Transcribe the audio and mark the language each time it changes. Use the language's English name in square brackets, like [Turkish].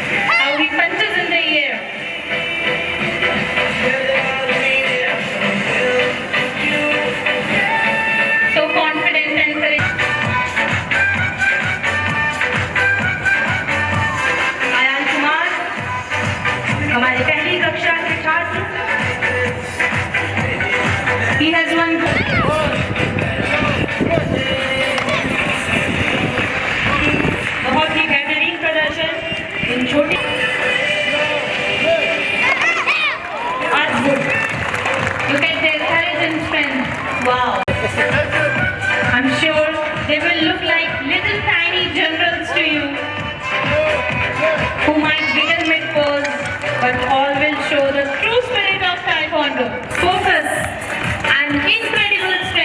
[English] How he punches in the air. So confident and courageous. [Hindi] Ayaan Kumar हमारे पहली कक्षा के छात्र। [English] He has won. [Hindi] बहुत ही बेहतरीन प्रदर्शन इन छोटे अद्भुत। [English] Look at their courage and strength. Wow. I'm sure they will look like little tiny generals to you who might begin mid pose, but all will show the true spirit of Taekwondo. Focus and incredible